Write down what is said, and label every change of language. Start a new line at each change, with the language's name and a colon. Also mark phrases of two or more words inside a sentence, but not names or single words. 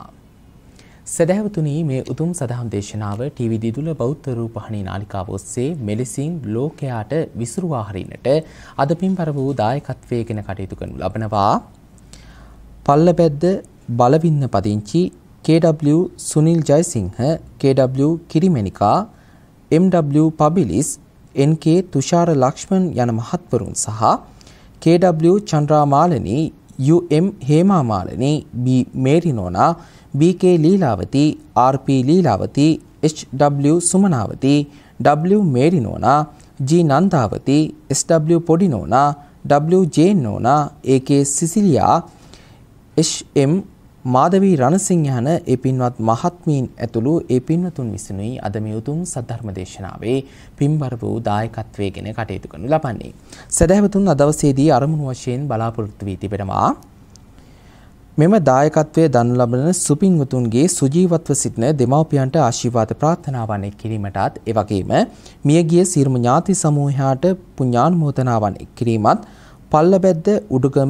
Sinhala: සදහවතුනි මේ උතුම් සදහම් දේශනාව ටීවී දිදුල බෞද්ධ රූපවාහිනී නාලිකාව ඔස්සේ මෙලෙසින් ලෝකයාට විසුරුවා හරින්නට අද පින්බර වූ දායකත්වයෙන් කටයුතු කරනු ලබනවා. පල්ලබැද්ද බලවින්න පදිංචි KW සුනිල් ජයසිංහ, KW කිරිමෙනිකා, MW පබිලිස්, NK තුෂාර ලක්ෂ්මන් යන මහත්වරුන් සහ KW චන්ද්‍රාමාලනී, UM හේමාමාලනී, B මේරිනෝනා, BK ලීලාවති, RP ලීලාවති, HW සුමනාවති, W මේරිනෝනා, G නන්දාවති, SW පොඩිනෝනා, W ජේනෝනා, AK සිසිලියා, HM මාධවී රණසිංහ යන ඒ පින්වත් මහත්මීන් ඇතුළු ඒ පින්වතුන් විසිනුයි අද මේ උතුම් සද්ධර්ම දේශනාවේ පින්බර වූ දායකත්වයෙන් කටයුතු කරනු ලබන්නේ. සදහවතුන් අද දවසේදී අරමුණු වශයෙන් බලාපොරොත්තු වී තිබෙනවා. මෙම දායකත්වයේ දන් ලබන සුපින්වතුන්ගේ සුජීවත්ව සිටින දෙමව්පියන්ට ආශිර්වාද ප්‍රාර්ථනාවන් කිරීමටත් එවැගේම මියගිය සියලුම ඥාති සමූහයාට පුණ්‍යානුමෝදනාවන් කිරීමත් පල්ලබැද්ද උඩුගම